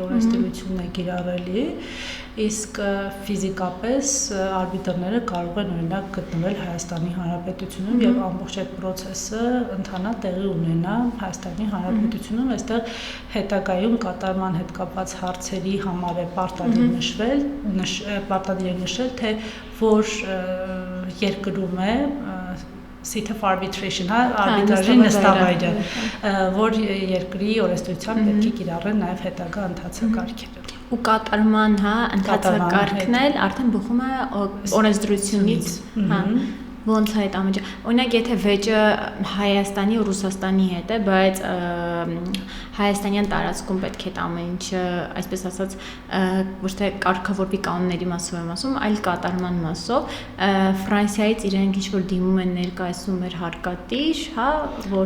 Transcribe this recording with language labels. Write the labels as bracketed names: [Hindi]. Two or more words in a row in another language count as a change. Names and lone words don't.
[Armenian] օրենսդրությունն է կիրառելի, իսկ ֆիզիկապես արբիտրները կարող են օրինակ գտնվել Հայաստանի Հանրապետությունում եւ ամբողջ այդ process-ը ընթանա տեղի ունենա Հայաստանի Հանրապետությունում, այստեղ հետագայում կատարման հետ կապված հարցերի համար է պարտադիր նշել, թե որ երկրում է [English] seat of arbitration, [Armenian] հա, արբիտրաժի նստավայրը, որ երկրի օրենսդրությամբ պետք է կիրառեն նաև հետագա ընթացակարգերը։ Ու կատարման, հա, ընթացակարգն էլ արդեն բխում է օրենսդրությունից, հա։ Ոնց է այդ ամենը։ Օրինակ, եթե վեճը Հայաստանի ու Ռուսաստանի հետ է, բայց հայաստանյան տարածքում պետք է ամեն ինչը, այսպես ասած, ոչ թե կարգավորվի կանոնների մասով եմ ասում, այլ կատարման մասով, Ֆրանսիայից իրենք ինչ-որ դիմում են ներկայացնում մեր հարկատիր, հա, որ